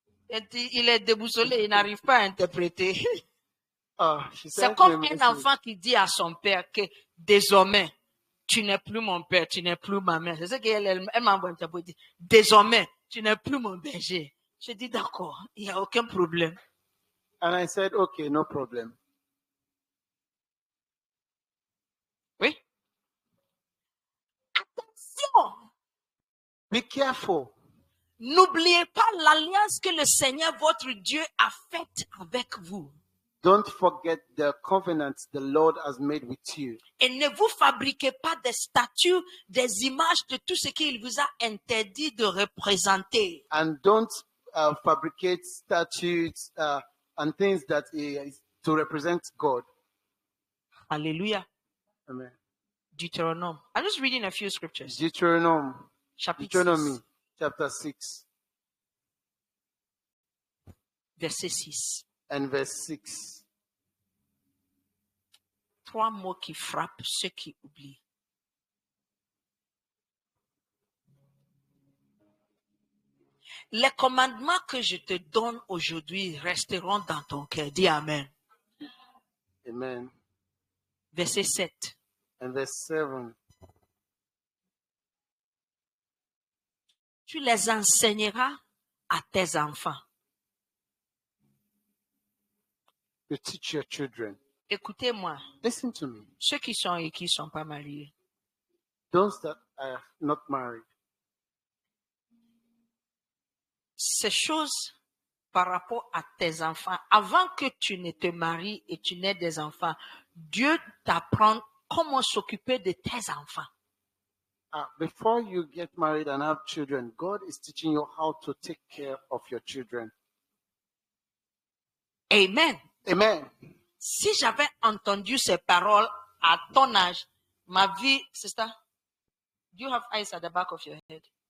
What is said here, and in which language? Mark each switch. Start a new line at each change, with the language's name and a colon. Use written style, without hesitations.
French: Il est déboussolé, il n'arrive pas à interpréter.
English: she
French: C'est
English: sent me a
French: comme un
English: message.
French: enfant qui dit à son père que désormais, tu n'es plus mon père, tu n'es plus ma mère. C'est ce qu'elle m'a envoyé pour dire. Désormais, tu n'es plus mon berger. Je dis d'accord, il n'y a aucun problème.
English: And I said, okay, no problem.
French: Oui. Attention,
English: Be careful.
French: n'oubliez pas l'alliance que le Seigneur votre Dieu a faite avec vous.
English: Don't forget the covenant the Lord has made with you.
French: Et ne vous fabriquez pas des statues, des images de tout ce qu'il vous a interdit de représenter.
English: And don't fabricate statues and things that is to represent God.
French: Alléluia.
English: Amen.
French: Deutéronome.
English: I'm just reading a few scriptures. Deuteronomy
French: Chapitre 6,
English: chapter 6
French: verset 6.
English: and verse 6.
French: 3 mots qui frappent ceux qui oublient. Les commandements que je te donne aujourd'hui resteront dans ton cœur. Dis Amen. Amen. Verset 7.
English: And verse 7.
French: Tu les enseigneras à tes enfants.
English: You teach your children.
French: Écoutez-moi,
English: Listen to me.
French: ceux qui sont et qui ne sont pas mariés.
English: Those that are not married.
French: Ces choses par rapport à tes enfants, avant que tu ne te maries et tu n'aies des enfants, Dieu t'apprend comment s'occuper de tes enfants.
English: Before you get married and have children, God is teaching you how to take care of your children. Amen. Amen.
French: Si j'avais entendu ces paroles à ton âge, ma vie, c'est ça,
English: Do you have eyes at the back of your head?